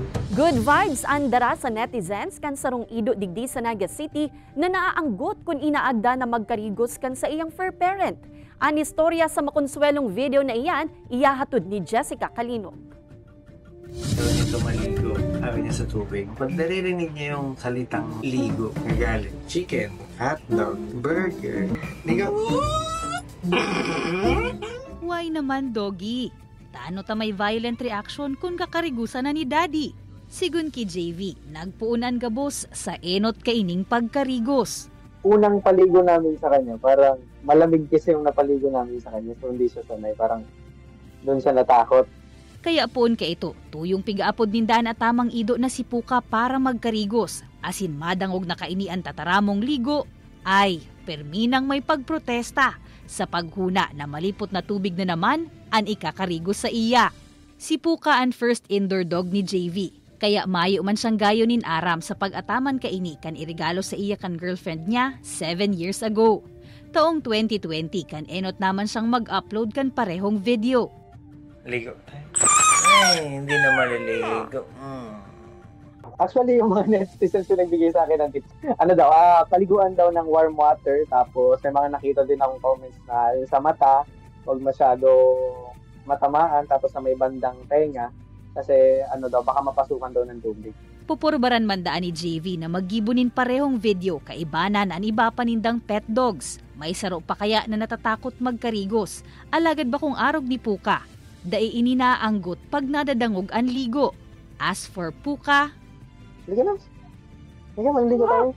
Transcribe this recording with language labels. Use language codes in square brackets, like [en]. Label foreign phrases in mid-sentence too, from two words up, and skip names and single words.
[en] Good vibes [bik] andara sa netizens kan sarong ido digdi sa Naga City na naaanggot kung inaagda na magkarigos kan sa iyang fur parent. Ang istorya sa makonsuelong video na iyan, iyahatod ni Jessica Calinog. [tl] Doon ito maligo, sabi niya sa tubig. Pag naririnig niya yung salitang ligo, nagalit. [en] Chicken, hotdog, burger. Ligo. Why naman, doggy? [bik] Taano ta may violent reaction kung kakarigusan na ni daddy? Sigun ki JV, nagpuunan gabos sa enot kaining pagkarigos. [tl] Unang paligo namin sa kanya, parang malamig kasi yung napaligo namin sa kanya. So hindi siya sanay, parang doon siya natakot. [bik] Kaya poon ka ito, tuyong pigaapod nindan at tamang ido na si Puka para magkarigos. Asin madangog na kainian tataramong ligo. Ay, perminang may pagprotesta sa paghuna na malipot na tubig na naman ang ikakarigos sa iya. Si Puka ang [en] first indoor dog [bik] ni JV. Kaya mayo man siyang gayonin aram sa pag-ataman kaini kan irigalo sa iya kan girlfriend niya 7 [en] years ago. [bik] Taong 2020 kan enot naman siyang mag-upload kan parehong video. [tl] Ligo. Ay, hindi na maliligo. Actually, yung mga netizens yung nagbigay sa akin ng tips. Ano daw, paliguan daw ng [en] warm water. [tl] Tapos may mga nakita din akong comments na yung sa mata, huwag masyado matamaan. Tapos sa may bandang tenga. Kasi ano daw, baka mapasukan daw ng tubig. [bik] Pupurbaran man daan ni JV na maggibunin parehong video kaibanan ang iba panindang [en] pet dogs. [bik] May saro pa kaya na natatakot magkarigos. Alagad ba kung arog ni Puka? Dai ininaanggot pag nadadangog ang ligo. [en] As for Puka, [tl] Liga lang. Liga, magligo tayo.